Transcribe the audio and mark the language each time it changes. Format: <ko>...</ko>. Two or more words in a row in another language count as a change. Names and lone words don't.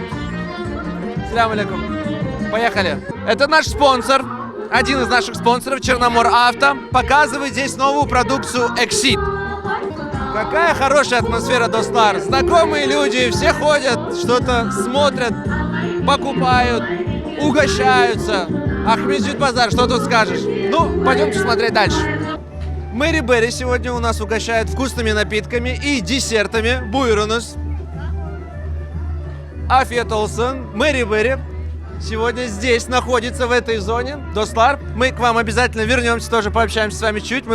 <crh>Салям алейкум. Поехали.</crh> <ru>Это наш спонсор. Один из наших спонсоров, Черномор Авто, показывает здесь новую продукцию Exit. Какая хорошая атмосфера, дослар. Знакомые люди, все ходят, что-то смотрят, покупают, угощаются. Ахмеджит Базар, что тут скажешь? Ну, пойдемте смотреть дальше. Мэри Берри сегодня у нас угощает вкусными напитками и десертами.</ru> <crh>Буйрунус. Афиет Олсен.</crh> <ru>Мэри Берри сегодня здесь находится, в этой зоне. Дослар, мы к вам обязательно вернемся, тоже пообщаемся с вами чуть.</ru>